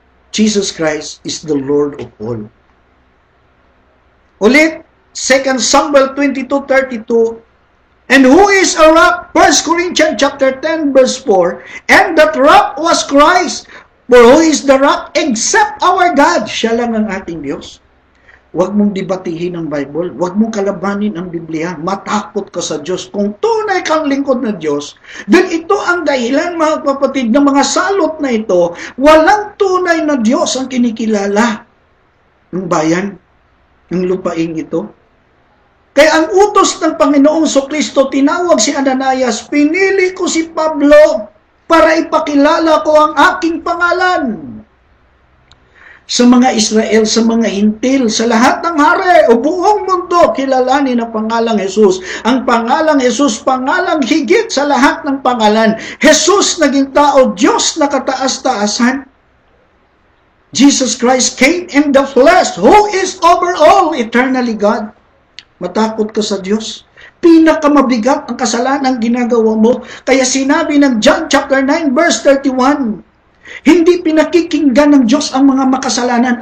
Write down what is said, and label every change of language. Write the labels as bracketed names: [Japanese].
[Filipino] Jesus Christ is the Lord of all. Ulit, 2 Samuel 22:32. And who is a rock? 1 Corinthians chapter 10 verse 4. And that rock was Christ. For who is the rock except our God? Siya lang ang ating Diyos. Huwag mong debatihin ang Bible. Huwag mong kalabanin ang Biblia. Matakot ka sa Diyos. Kung tunay kang lingkod na Diyos, dahil ito ang dahilan, mga kapatid, ng mga salot na ito, walang tunay na Diyos ang kinikilala ng bayan, ng lupaing ito. Kaya ang utos ng Panginoong Kristo, tinawag si Ananias, pinili ko si Pablo para ipakilala ko ang aking pangalan sa mga Israel, sa mga hintil, sa lahat ng hari o buong mundo, kilalanin ang pangalang Jesus. Ang pangalang Jesus, pangalang higit sa lahat ng pangalan. Jesus naging tao, Diyos na kataas-taasan. [English] Jesus Christ came in the flesh, who is over all, eternally God. [Filipino] Matakot ka sa Diyos. Pinakamabigat ang kasalanang ginagawa mo. Kaya sinabi ng John chapter 9 verse 31, hindi pinakikinggan ng Diyos ang mga makasalanan.